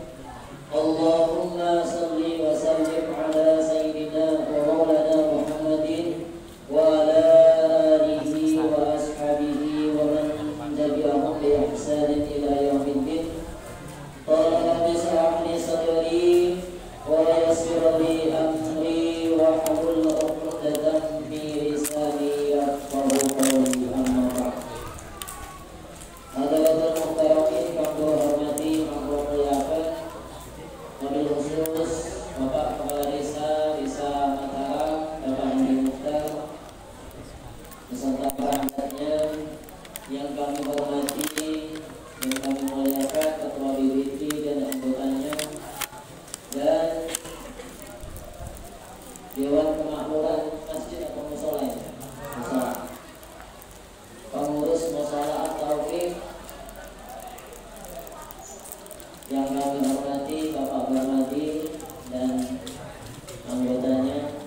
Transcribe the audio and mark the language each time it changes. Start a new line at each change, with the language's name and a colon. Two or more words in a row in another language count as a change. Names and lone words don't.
Arabic: اللهم صل وسلم على سيدنا ومولانا محمد وعلى آله وأصحابه ومن تبعهم بإحسان إلى يوم الدين. قال رب اشرح لي صدري ويسر لي أمري واحلل عقدة من لساني يفقهوا قولي. أما بعد. حاضرين محترمين
Javanese: kang hormati, kang muliakan,
Arabic: وبالخصوص
Indonesian: Bapak Kepala Desa Mataram, Bapak Andi Mukhtar, beserta perangkatnya yang kami hormati, yang kami muliakan, Ketua BBT dan anggotanya, dan Dewan Kemakmuran Masjid atau Musola, pengurus Musola At-Taufiq yang kami hormati, Bapak Barmadi dan anggotanya.